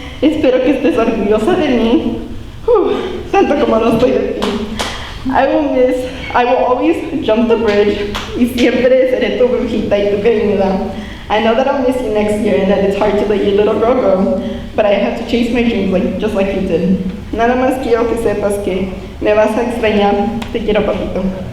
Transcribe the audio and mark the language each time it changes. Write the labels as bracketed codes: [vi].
[es] Espero que estés orgullosa de mí. Tanto como lo estoy de ti. [en] I will always jump the bridge. [es] Y siempre seré tu brujita y tu greñuda. [en] I know that I'll miss you next year and that it's hard to let your little girl go, but I have to chase my dreams just like you did. [es] Nada más quiero que sepas que me vas a extrañar. Te quiero, papito.